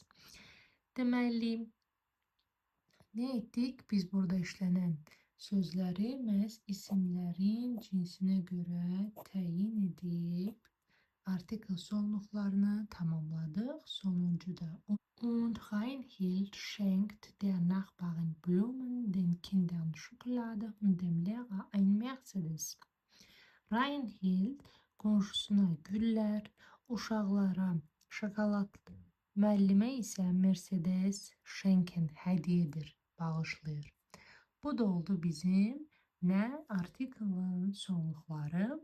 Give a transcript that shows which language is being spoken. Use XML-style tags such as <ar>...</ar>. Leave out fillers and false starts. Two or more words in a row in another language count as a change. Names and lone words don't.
<az>Deməli, ne ettik? Biz burada işlenen sözləri məhz isimlərin cinsinə görə təyin edib artikel sonluqlarını tamamladıq. Sonuncu da</az> <de>Und Reinhild schenkt der Nachbarin Blumen, den Kindern Schokolade und dem Lehrer ein Mercedes.</de> <az>Reinhild qonşusuna güllər, uşaqlara şokolad, müəllimə isə Mercedes Schenken hədiyyə bağışlayır. Bu da oldu bizim nə artiklın sonluqları.</az>